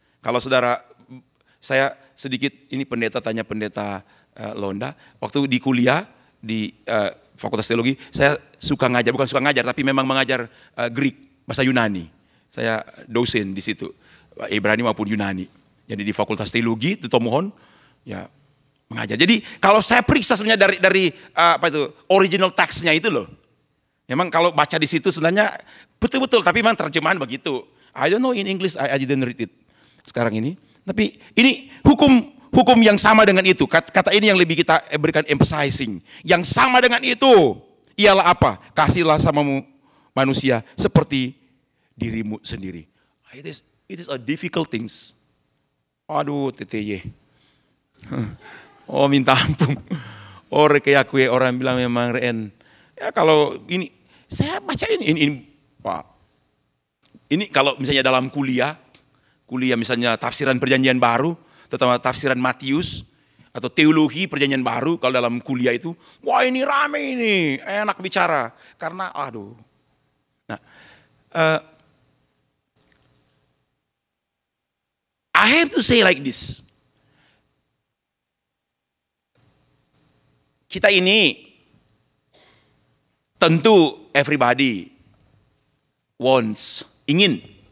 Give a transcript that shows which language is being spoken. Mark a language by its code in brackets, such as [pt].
[id] Kalau saudara, saya sedikit ini pendeta tanya pendeta Londa, waktu di kuliah di Fakultas Teologi, saya suka ngajar, bukan suka ngajar, tapi memang mengajar Greek, bahasa Yunani. Saya dosen di situ, Ibrani maupun Yunani. Jadi di Fakultas Teologi, di Tomohon, ya mengajar. Jadi kalau saya periksa sebenarnya dari original text-nya itu loh. Memang kalau baca di situ sebenarnya betul-betul, tapi memang terjemahan begitu. [en] I don't know in English, I didn't read it [id] sekarang ini. Tapi ini hukum yang sama dengan itu. Kata ini yang lebih kita berikan emphasizing. Yang sama dengan itu ialah apa? Kasihlah sama manusia seperti dirimu sendiri. [en] It is a difficult things. [id] Aduh, TTY. Minta ampun. Kayak aku orang bilang memang ren. Ya kalau ini saya baca ini Pak. Ini kalau misalnya dalam kuliah misalnya tafsiran perjanjian baru, terutama tafsiran Matius atau teologi perjanjian baru, kalau dalam kuliah itu, wah ini rame ini, enak bicara. Karena Nah, [en] I have to say like this. [id] Kita ini tentu [en] everybody wants, [id] ingin.